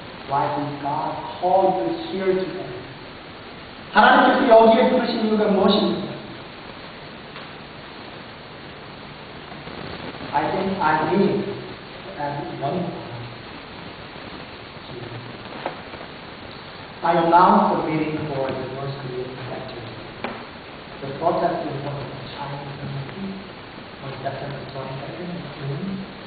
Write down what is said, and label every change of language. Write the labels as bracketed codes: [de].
[en] Why did God call you here today? [ko] 하나님께서 여기에 부르신 이유가 무엇입니까? [en] I think I need to add one more. I announced the meeting for the North Korean sector. The protest in front of the Chinese embassy on September 22nd in June.